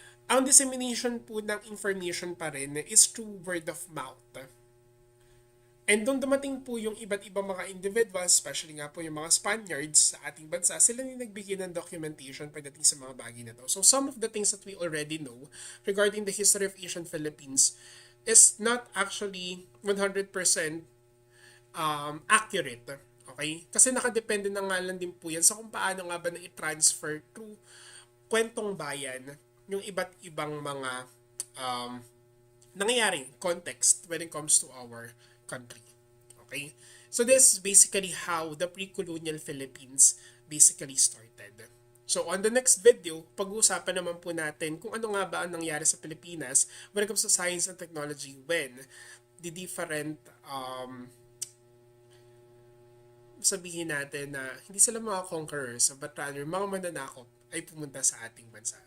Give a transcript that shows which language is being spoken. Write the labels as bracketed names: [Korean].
[English] Ang dissemination po ng information pa rin is through word of mouth. [Filipino] And doon dumating po yung iba't ibang mga individuals, especially nga po yung mga Spaniards sa ating bansa, sila yung nagbigay ng documentation pagdating sa mga bagay na to. [English] So some of the things that we already know regarding the history of Asian Philippines is not actually 100% accurate. [Filipino] Okay? Kasi nakadepende na nga lang din po yan sa kung paano nga ba na i-transfer through kwentong bayan yung iba't ibang mga nangyayaring context [English] when it comes to our country. [Filipino] Okay? [English] So this is basically how the pre-colonial Philippines basically started. [Filipino] So on the next video, pag-uusapan naman po natin kung ano nga ba ang nangyari sa Pilipinas [English] when it comes to science and technology when the different [Filipino] sabihin natin na hindi sila mga conquerors but rather mga mananakop ay pumunta sa ating bansa.